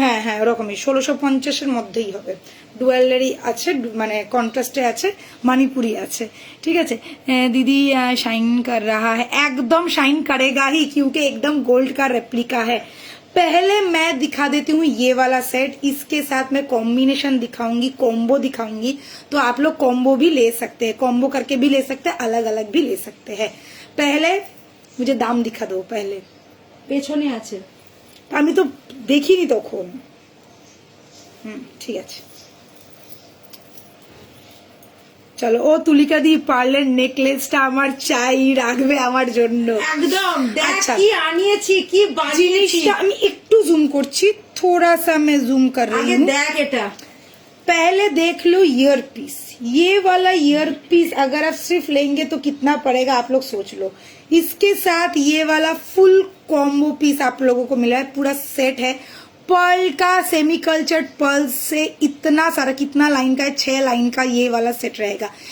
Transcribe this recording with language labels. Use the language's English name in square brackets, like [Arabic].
[Bangla] হ্যাঁ হ্যাঁ ওরকমই 1650-এর মধ্যেই হবে। ডুয়েলারি আছে, মানে কন্ট্রাস্টে আছে, মানিপুরি আছে। ঠিক আছে [Hindi] दीदी शाइन कर रहा है, एकदम शाइन करेगा ही क्योंकि एकदम गोल्ड का रेप्लिका है। पहले मैं दिखा देती हूँ ये वाला सेट, इसके साथ मैं कॉम्बिनेशन दिखाऊंगी, कॉम्बो दिखाऊंगी। तो आप लोग कॉम्बो भी ले सकते हैं, कॉम्बो करके भी ले सकते हैं, अलग अलग भी ले सकते हैं। पहले मुझे दाम दिखा दो, पहले [Bangla] পেছনে আছে আমি তো দেখিনি তখন। ঠিক আছে, চলো। ও তুলিকা দি পার্লের নেকলেসটা আমার চাই, রাখবে আমার জন্য একদম। দেখ আচ্ছা। কি আনিয়েছি, কি বানিয়েছি। জিনিসটা আমি একটু জুম করছি, [Hindi] थोड़ा सा मैं जूम कर रही [Bangla] আগে [Hindi] हूँ। [Bangla] দেখ এটা। [Hindi] पहले देख लो ईयर पीस। ये वाला ईयर पीस अगर आप सिर्फ लेंगे तो कितना पड़ेगा आप लोग सोच लो। इसके साथ ये वाला फुल कॉम्बो पीस आप लोगों को मिला है, पूरा सेट है पर्ल का, सेमी कल्चर्ड पर्ल से इतना सारा, कितना लाइन का है, 6 लाइन का ये वाला सेट रहेगा।